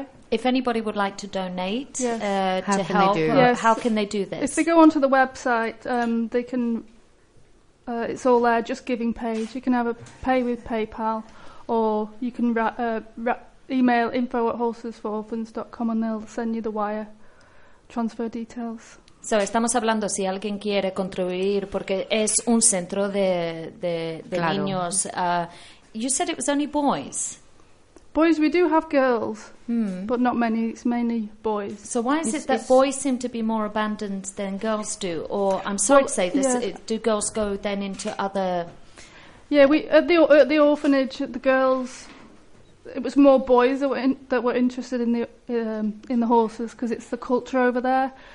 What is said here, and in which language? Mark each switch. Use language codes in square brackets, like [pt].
[en] If anybody would like to donate to help, how can they do this? If they go onto the website, they can. It's all there, just giving page. You can have a pay with PayPal, or you can email info@horsesfororphans.com and they'll send you the wire transfer details. [es] So, estamos hablando, si alguien quiere contribuir, porque es un centro de claro. niños. [en] You said it was only boys. Boys, we do have girls, but not many. It's mainly boys. So why is it that boys seem to be more abandoned than girls do? Or, I'm sorry to say this, do girls go then into other... Yeah, at the orphanage, the girls, it was more boys that were interested in the horses, because it's the culture over there.